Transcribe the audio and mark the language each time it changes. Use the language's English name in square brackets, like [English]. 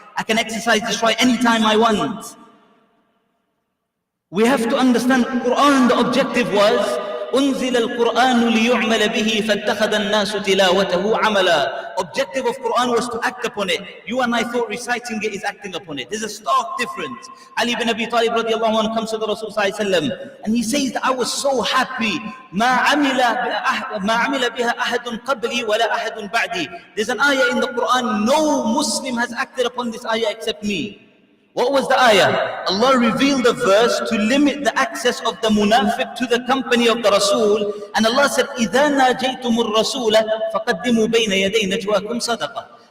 [English] I can exercise this right anytime I want. We have to understand Quran, the objective was, [Arabic] أنزل القرآن ليعمل به فاتخذ الناس تلاوته عملا. [English] Objective of Quran was to act upon it. You and I thought reciting it is acting upon it. There's a stark difference. Ali ibn Abi Talib radiallahu anhu comes to the Rasul sallallahu alaihi wasallam and he says that I was so happy. [Arabic] ما عمل بها أحد قبلي ولا أحد بعدي. [English] There's an ayah in the Quran, no Muslim has acted upon this ayah except me. What was the ayah? Allah revealed a verse to limit the access of the munafiq to the company of the Rasul, and Allah said, [Arabic] إِذَا نَاجَيْتُمُ الرَّسُولَ فَقَدِّمُوا بَيْنَ يَدَيْ نَجْوَاكُمْ صَدَقَةً.